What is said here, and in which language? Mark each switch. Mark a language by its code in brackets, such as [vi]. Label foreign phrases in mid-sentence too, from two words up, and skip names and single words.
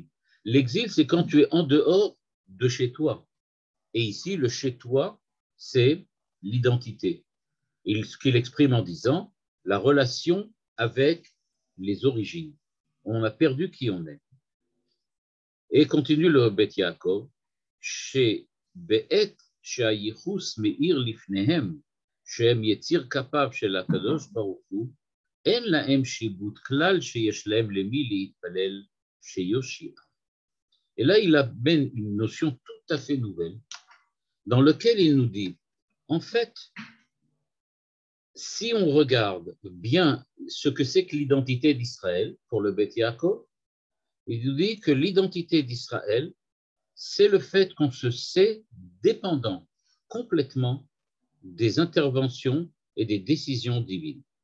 [fr] L'exil, c'est quand tu es en dehors de chez toi. Et ici, le chez toi, c'est l'identité. Ce qu'il exprime en disant la relation avec les origines. On a perdu qui on est. Et continue le Bet Yaakov, chez Be'et [he] שהייחוס מאיר לפניהם, שהם יציר כפיו של הקדוש ברוך הוא, אין להם שיבוט כלל שיש להם למי להתפלל שיושיע. [fr] Et là, il amène une notion tout à fait nouvelle, dans laquelle il nous dit, en fait, si on regarde bien ce que c'est que l'identité d'Israël, pour le Bet Yaakov, il nous dit que l'identité d'Israël, c'est le fait qu'on se sait dépendant complètement des interventions et des décisions divines.